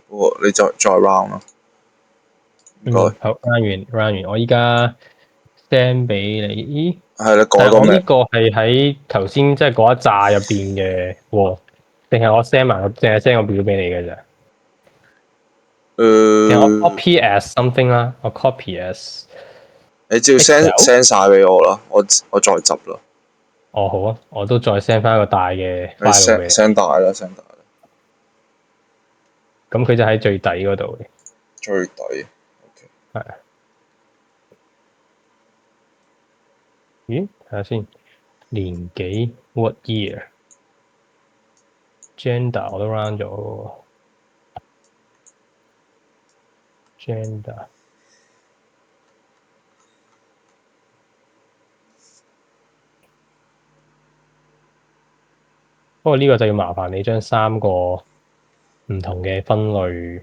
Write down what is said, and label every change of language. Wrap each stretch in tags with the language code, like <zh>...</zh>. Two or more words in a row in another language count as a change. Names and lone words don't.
<yue>不過你再 round 啦。唔該。好 round 完，我依家 send 俾你。係你改個名。我呢個係喺頭先即係嗰一紮入邊嘅喎，定係我 send 埋，淨係 send 個表俾你嘅咋？我</yue> <en>copy as something</en> <yue>啦，我</yue> <en>copy as。</en> <yue>你照 send 晒俾我啦，我再執啦。哦好啊，我都再 send 翻一個大嘅 file 俾你。 send 大啦，send 大啦。咁佢就喺最底嗰度嘅。最底。OK。係。咦？睇下先。年紀</yue> <en>what year？</en> <yue>Gender 我都 round 咗。Gender。不過呢個就要麻煩你將3個唔同嘅分類</yue>